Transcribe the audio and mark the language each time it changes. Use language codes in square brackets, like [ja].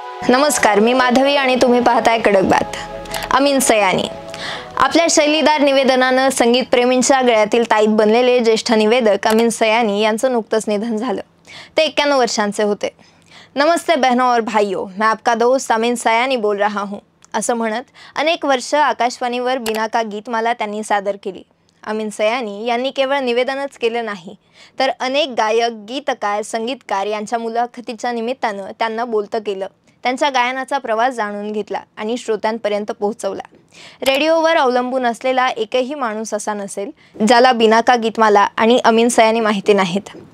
[mr] नमस्कार, मी माधवी आणि तुम्ही पाहताय कडक बात। अमीन सयानी आपल्या शैलीदार निवेदनानं संगीत प्रेमींच्या गळ्यातील ताईत बनलेले ज्येष्ठ निवेदक अमीन सयानी यांचं नुकतंच निधन झालं। ते 91 वर्षांचे होते। [hi] नमस्ते बहनों और भाइयों, मैं आपका दोस्त अमीन सयानी बोल रहा हूँ [mr] असं म्हणत अनेक वर्ष आकाशवाणीवर बिना का गीतमाला त्यांनी सादर केली। अमीन सयानी यांनी केवळ निवेदनच केलं नाही तर अनेक गायक, गीतकार, संगीतकार यांच्या मुलाखतीच्या निमित्तानं त्यांना बोलतं केलं, त्यांच्या गायनाचा प्रवास जाणून घेतला आणि श्रोत्यांपर्यंत पोहोचवला। रेडिओवर अवलंबून असलेला एकही माणूस असा नसेल ज्याला बिना का गीतमाला आणि अमीन सयानी माहिती नाहीत।